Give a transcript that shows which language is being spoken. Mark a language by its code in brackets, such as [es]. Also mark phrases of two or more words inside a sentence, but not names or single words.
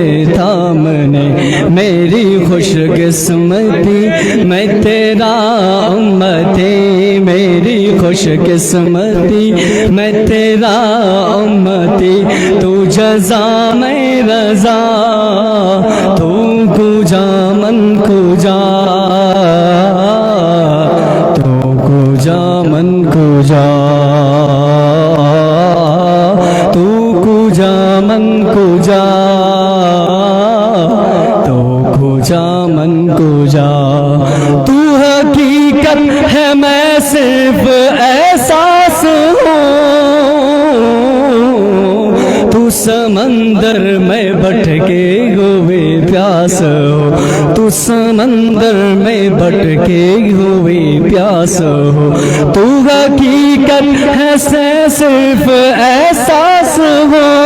[ur] تھامنے میری خوش قسمتی میں تیرا امتی میری خوش قسمتی میں تیرا امتی تو جزا میں رضا [fa] تو کجا من کجا تو کجا من کجا تو کجا من کجا تو کجا من کجا [ur] تو حقیقت ہے میں صرف احساس ہوں تو سمندر میں بھٹکے ہوئے پیاس ہو تو سمندر میں بھٹکے ہوئے پیاس ہو تو حقیقت ہے صرف احساس ہو